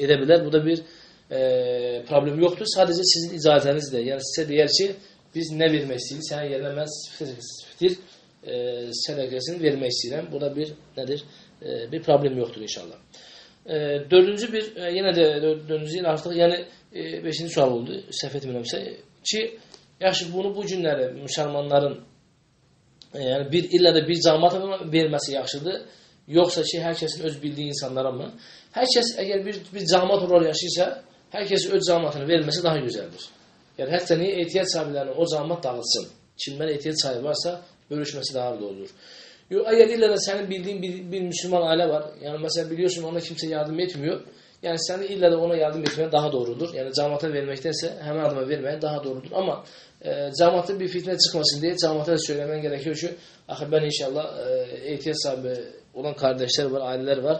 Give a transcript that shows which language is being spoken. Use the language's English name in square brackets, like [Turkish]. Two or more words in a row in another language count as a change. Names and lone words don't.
[Turkish] Bu da bir problem yoktur. Sadece sizin icazenizle. Yani size diyer ki biz ne vermek istiyoruz? Sen yerine ben fitr sədaqasını vermek istiyorum. Bu da bir nedir? Bir problem yoktur inşallah. Dördüncü bir yine de dördüncü yıl artık yani beşinci sual oldu. [Azerbaijani] Səhv etmirəmsə ki yaxşı bunu bu günləri müsəlmanların yani illa da bir cəmaata verməsi yaxşıdır. Yoxsa ki hər kəsin öz bildiyi insanlara mı? Hər kəs əgər bir cəmaat olaraq yaşayırsa, hər kəsin öz cəmaatını verməsi daha gözəldir. Yəni hətta niyə ehtiyac sahiblərinin o cəmaat dağılsın. Kimdən ehtiyac sahibi varsa bölüşməsi daha da olur. [Turkish] Eğer illa da senin bildiğin bir Müslüman aile var. Yani mesela biliyorsun ona kimse yardım etmiyor. Yani senin illa da ona yardım etmen daha doğrudur. Yani cemaate vermektense hemen adıma vermeyen daha doğrudur. Ama cemaate bir fitne çıkmasın diye cemaate de söylemen gerekiyor ki ben inşallah ihtiyaç sahibi olan kardeşler var, aileler var.